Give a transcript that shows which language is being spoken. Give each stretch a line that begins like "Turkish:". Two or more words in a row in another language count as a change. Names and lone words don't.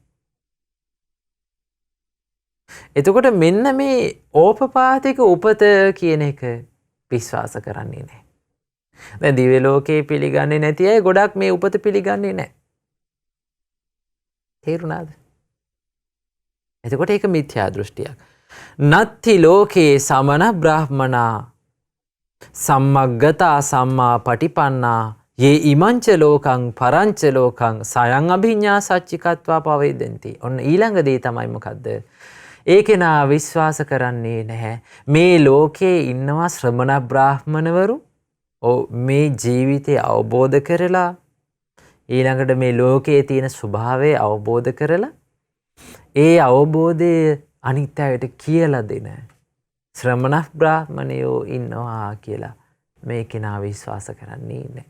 Sinhala: එතකොට මෙන්න මේ ඕපපාතික උපත කියන එක විශ්වාස කරන්නේ නැහැ. දැන් දිව්‍ය ලෝකේ පිළිගන්නේ නැති අය ගොඩක් මේ උපත පිළිගන්නේ නැහැ. තේරුණාද? එතකොට ඒක මිත්‍යා දෘෂ්ටියක්.
Pali: නත්ති ලෝකේ සමන බ්‍රාහ්මනා සම්මග්ගතා සම්මා පටිපන්නා යේ ඉමංච ලෝකං පරංච ලෝකං සයං අභිඤ්ඤා සච්චිකත්වා පවේදෙන්ති.
Sinhala: ඔන්න ඊළඟ දේ තමයි මොකද්ද? ඒ කෙනා විශ්වාස කරන්නේ නැහැ මේ ලෝකේ ඉන්නවා ශ්‍රමණ බ්‍රාහ්මණවරු මේ ජීවිතය අවබෝධ කරලා ඊළඟට මේ ලෝකයේ තියෙන ස්වභාවය අවබෝධ කරලා ඒ අවබෝධය අනිත් අයට කියලා දෙන ශ්‍රමණ බ්‍රාහ්මණයෝ ඉන්නවා කියලා මේ කෙනා විශ්වාස කරන්නේ නැහැ.